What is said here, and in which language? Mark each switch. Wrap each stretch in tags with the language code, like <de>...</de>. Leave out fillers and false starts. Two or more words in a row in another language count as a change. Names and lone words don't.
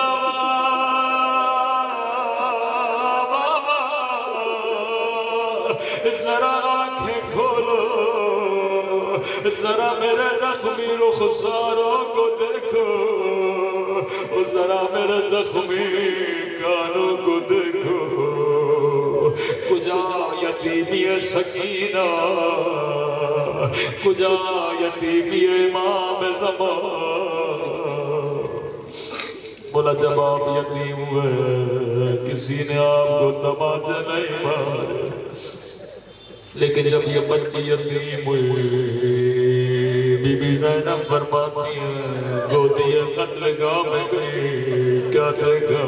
<ur>ذرا آنکھیں کھولو، ذرا میرے زخمی رخساروں کو دیکھو، ذرا میرے زخمی کانوں کو دیکھو،</ur> <fa>کجا یتیمی سکینہ، کجا یتیمی امام زمان۔</fa> <ur>بولا جب آپ یتیم ہوئے کسی نے آپ کو تماچے نہیں مارے، لیکن جب یہ بچی یتیم ہوئی، بی بی زینب فرماتی ہیں گودی قتل گاہ میں گئی، کیا دیکھا؟</ur>